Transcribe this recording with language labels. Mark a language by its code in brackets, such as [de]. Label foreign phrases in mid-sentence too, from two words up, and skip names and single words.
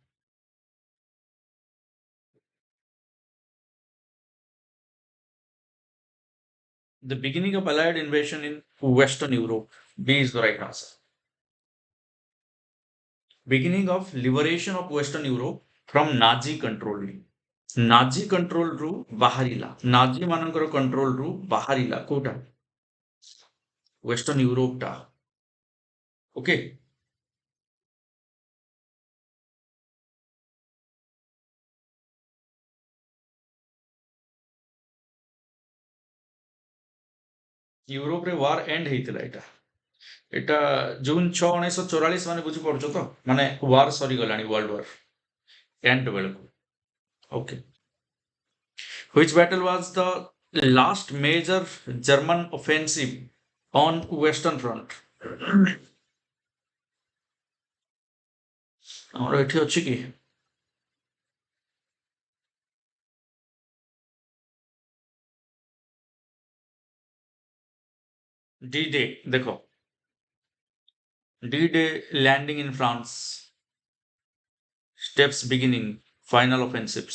[en] The beginning of Allied invasion in Western Europe. B is the right answer. Beginning of liberation of Western Europe from Nazi control. Nazi control [or] ରୁ ବାହାରିଲା. Nazi ମାନଙ୍କର control ରୁ ବାହାରିଲା. କୋଉଟା? Western Europe ଟା. [en] Okay. [or] ୟୁରୋପ ରେ [en] war end [or] ହେଇଥିଲା ଏଟା. ଏଟା ଜୁନ 6 1944 ମାନେ ବୁଝି ପଡୁଛ ତ ମାନେ ୱାର ସରି ଗଲାଣି [en] world war end [or] बेलକୁ. [en] Okay. Which battle was the last major German offensive on Western Front? [or] ଆମର ଏଠି ଅଛି କି? [en] D-Day देखो. D-Day landing in France. Steps beginning. Final offensives.